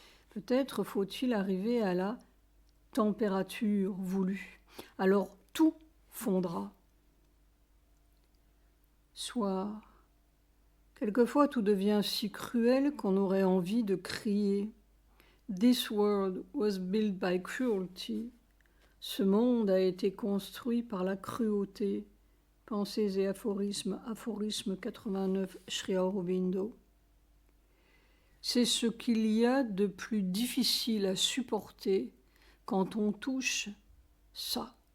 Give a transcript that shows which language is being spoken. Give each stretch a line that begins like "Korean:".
French: Peut-être faut-il arriver à la température voulue. Alors tout fondra. Soit, quelquefois tout devient si cruel qu'on aurait envie de crier.
English: This world was built by cruelty.
French: Ce monde a été construit par la cruauté. Pensées et aphorismes, aphorisme 89, Sri Aurobindo. C'est ce qu'il y a de plus difficile à supporter quand on touche ça.